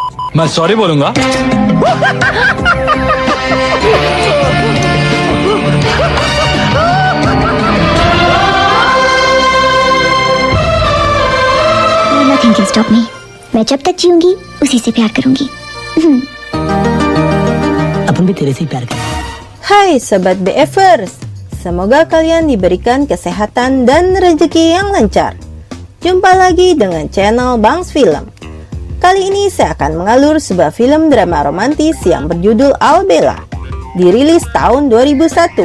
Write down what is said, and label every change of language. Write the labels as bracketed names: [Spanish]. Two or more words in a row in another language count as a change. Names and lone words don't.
[Hindi] मैं सॉरी बोलूंगा. [English] Nothing can stop me. [Hindi] मैं जब तक जीऊंगी उसी से प्यार करूंगी. अपन भी तेरे से ही प्यार करेंगे. [Indonesian] Hai Sobat BFers, semoga kalian diberikan kesehatan dan rezeki yang lancar. Jumpa lagi dengan channel Bangs Film. Kali ini saya akan mengalur sebuah film drama romantis yang berjudul Albella, dirilis tahun 2001.